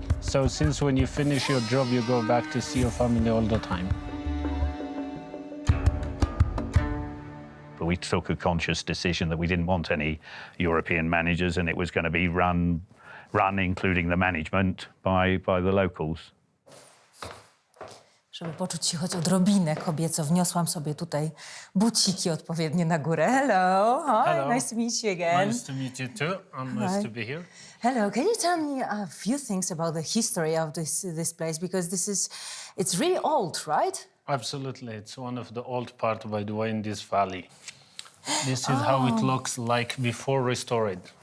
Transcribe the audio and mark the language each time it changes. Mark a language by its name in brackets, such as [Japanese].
[English] So since when you finish your job, you go back to see your family all the time. But we took a conscious decision that we didn't want any European managers, and it was going to be run, including the management, by the locals. [Polish] Żeby poczuć się choć odrobinę kobieco, wniosłam sobie tutaj buciki odpowiednie na górę. [English] Hello. Hi. Hello. Nice to meet you again. Nice to meet you too, and nice Hi. to be here. Hello. Can you tell me a few things about the history of this place? Because it's really old, right? Absolutely, it's one of the old part, by the way, in this valley. This is how it looks like before restored.